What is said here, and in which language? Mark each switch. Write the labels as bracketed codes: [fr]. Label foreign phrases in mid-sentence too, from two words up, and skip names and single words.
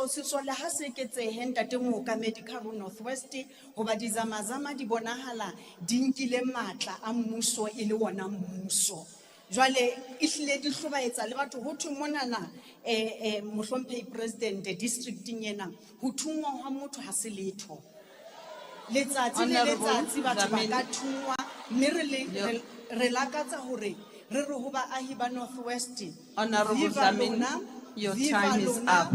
[st] sesole ha se eketsehe ntate mookamedi ka ro North West hoba dizamazama di bonahala di nkile matla a mmuso e le wona mmuso jwale ihlile di hlobaetsa le batho ho thwe monana mohlomphehi president districting ena ho thungwa ha motho ha se letho letsatsi le letsatsi batho ba ka thungwa mme re lakatsa hore re re ho baahi ba North West [en] Honorable Dlamini, your time is up.